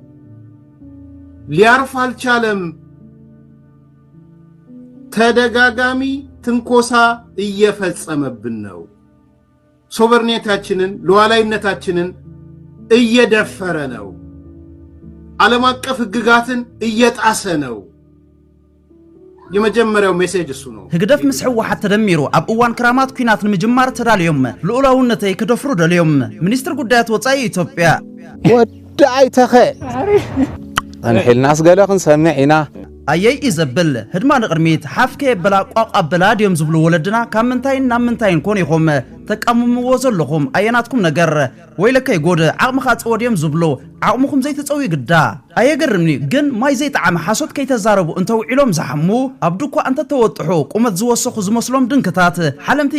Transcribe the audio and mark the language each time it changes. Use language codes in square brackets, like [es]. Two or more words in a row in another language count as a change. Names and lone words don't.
[am] ሊያርፍ አልቻለም ተደጋጋሚ ትንኮሳ እየፈጸመብን ነው ሶቨርኒቲያችንን ሉዓላዊነታችንን እየደፈረ ነው ዓለም አቀፍ ህግጋትን እየጣሰ ነው የመጀመሪያው ሜሴጅ እሱ ነው [ti] ህግደፍ ምስሕ ወሓት ተደሚሩ ኣብ እዋን ክራማት ኩናት ንምጅማር ተዳልዮም ልኡላውነተይ ክደፍሩ ደልዮም ሚኒስትር ጉዳያት ወፃኢ ኢትዮጵያ ወዳይ ተኸ አንሕልናስ ገለኽን ሰሚዕና ኣየይ ኢዘብል ህድማ ንቕድሚት ሓፍከ የበላ ቋቕ ኣበላ ድዮም ዝብሉ ወለድና ካብ ምንታይን ናብ ምንታይን ኮን ኢኹም ተቃምምዎ ዘለኹም ኣየናትኩም ነገር ወይለከ ይጎድ ዓቕምኻ ጽወድዮም ዝብሎ ዓቕምኩም ዘይተጸውይ ግዳ ኣየገርምኒ ግን ማይ ዘይጣዓም ሓሶት ከይተዛረቡ እንተውዒሎም ዝሓሙ ኣብዱኳ እንተ ተወጥሑ ቁመት ዝወሰኹ ዝመስሎም ድንክታት ሓለምቲ